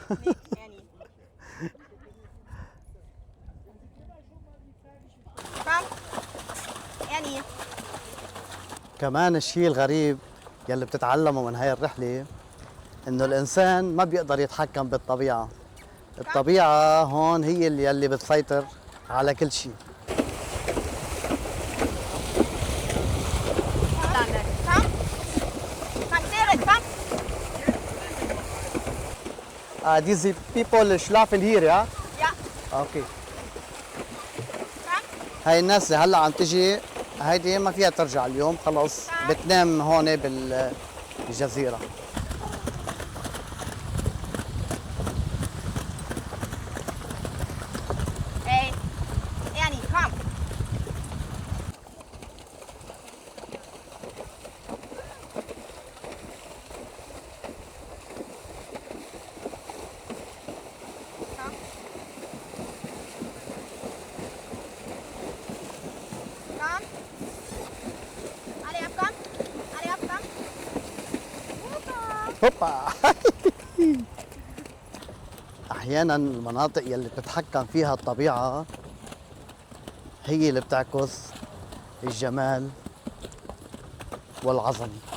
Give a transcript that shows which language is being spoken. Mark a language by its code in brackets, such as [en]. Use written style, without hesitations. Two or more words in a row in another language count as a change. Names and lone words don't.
[ar] يعني كمان الشيء الغريب يلي بتتعلمه من هاي الرحلة انه الانسان ما بيقدر يتحكم بالطبيعة. الطبيعة هون هي اللي بتسيطر على كل شيء. [de] Diese people schlafen hier, ja? Ja. [ar] اوكي. هاي الناس اللي هلا عم تجي هيدي ما فيها ترجع اليوم، خلص بتنام هون بالجزيرة. [de] Ey, Ernie, komm. Komm. Komm. Alle ab, komm. Alle ab, komm. Super. [ar] هوبا. احيانا المناطق يلي بتتحكم فيها الطبيعة هي اللي بتعكس الجمال والعظمة.